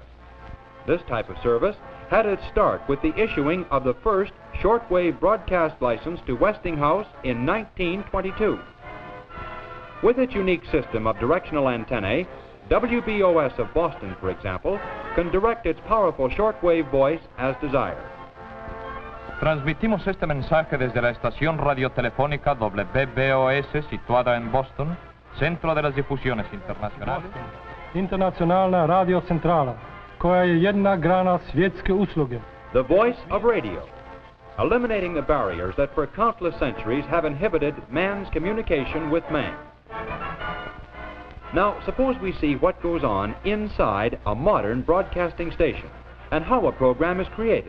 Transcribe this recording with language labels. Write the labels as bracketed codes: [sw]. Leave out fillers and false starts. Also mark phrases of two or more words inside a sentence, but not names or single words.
[en] This type of service had its start with the issuing of the first shortwave broadcast license to Westinghouse in 1922. With its unique system of directional antennae, WBOS of Boston, for example, can direct its powerful shortwave voice as desired. [es] Transmitimos este mensaje desde la estación radiotelefónica WBOS situada en Boston, centro de las difusiones internacionales. [hr] Internacionalna radio centrala, koja je jedna grana svjetske usluge. [en] The voice of radio, eliminating the barriers that for countless centuries have inhibited man's communication with man. Now, suppose we see what goes on inside a modern broadcasting station and how a program is created.